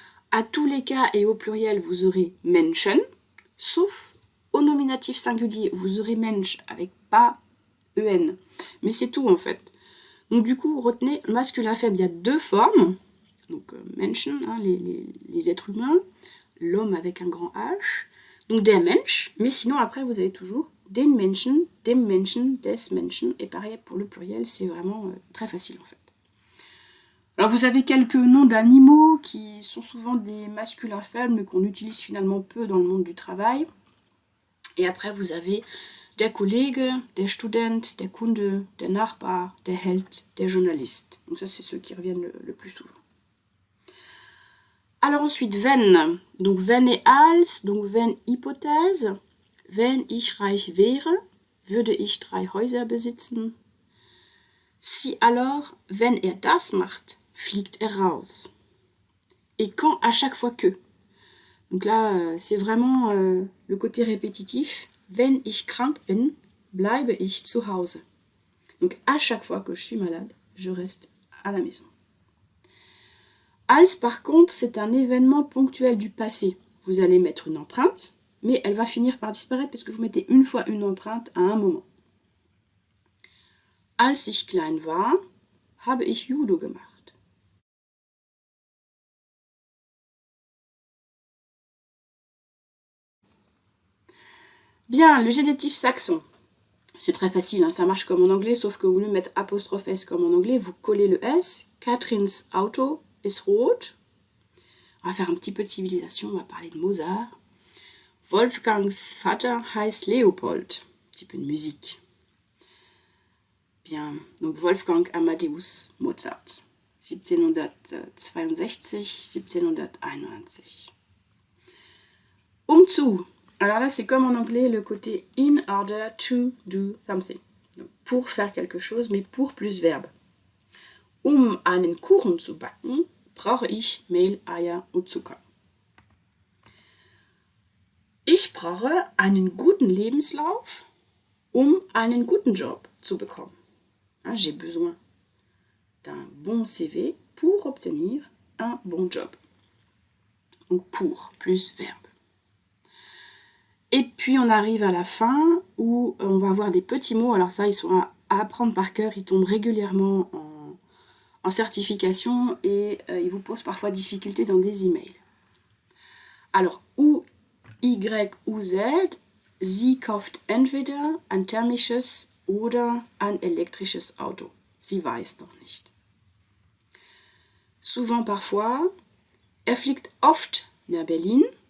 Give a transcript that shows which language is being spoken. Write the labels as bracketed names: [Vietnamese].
[French] À tous les cas et au pluriel, vous aurez Menschen, sauf au nominatif singulier, vous aurez Mensch avec pas en. Mais c'est tout en fait. Donc du coup, retenez, masculin faible, il y a 2 formes. Donc Menschen, hein, les êtres humains, l'homme avec un grand H. Donc [German] der Mensch, [French] mais sinon après, vous avez toujours [German] den Menschen, dem Menschen, des Menschen. [French] Et pareil pour le pluriel, c'est vraiment très facile en fait. Alors vous avez quelques noms d'animaux qui sont souvent des masculins faibles, mais qu'on utilise finalement peu dans le monde du travail. Et après vous avez [German] der Kollege, der Student, der Kunde, der Nachbar, der Held, der Journalist. [French] Donc ça c'est ceux qui reviennent le plus souvent. Alors ensuite, wenn. Donc wenn et als, donc wenn Hypothèse. [German] Wenn ich reich wäre, würde ich 3 Häuser besitzen. [French] Si alors, [German] wenn das macht, fliegt raus. [French] Et quand à chaque fois que. Donc là, c'est vraiment le côté répétitif. [German] Wenn ich krank bin, bleibe ich zu Hause. [French] Donc à chaque fois que je suis malade, je reste à la maison. Als, par contre, c'est un événement ponctuel du passé. Vous allez mettre une empreinte, mais elle va finir par disparaître parce que vous mettez une fois une empreinte à un moment. [German] Als ich klein war, habe ich Judo gemacht. [French] Bien, le génitif saxon. C'est très facile, hein, ça marche comme en anglais, sauf que au lieu de mettre apostrophe S comme en anglais, vous collez le S. [German] Katrins Auto ist rot. [French] On va faire un petit peu de civilisation, on va parler de Mozart. [German] Wolfgangs Vater heißt Leopold. [French] Un petit peu de musique. Bien, donc Wolfgang Amadeus Mozart. [German] 1762, 1791. Umzu. [French] Alors là, c'est comme en anglais, le côté in order to do something. Donc, pour faire quelque chose, mais pour plus verbe. [German] Einen Kuchen zu backen, brauche ich Mehl, Eier und Zucker. Ich brauche einen guten Lebenslauf, einen guten Job zu bekommen. [French] J'ai besoin d'un bon CV pour obtenir un bon job. Donc pour, plus verbe. Et puis on arrive à la fin où on va avoir des petits mots. Alors ça, ils sont à apprendre par cœur. Ils tombent régulièrement en certification et ils vous posent parfois difficulté dans des emails. Alors, ou Y ou Z, [German] sie kauft entweder ein thermisches oder ein elektrisches Auto. Sie weiß noch nicht. [French] Souvent parfois, [German] fliegt oft nach Berlin.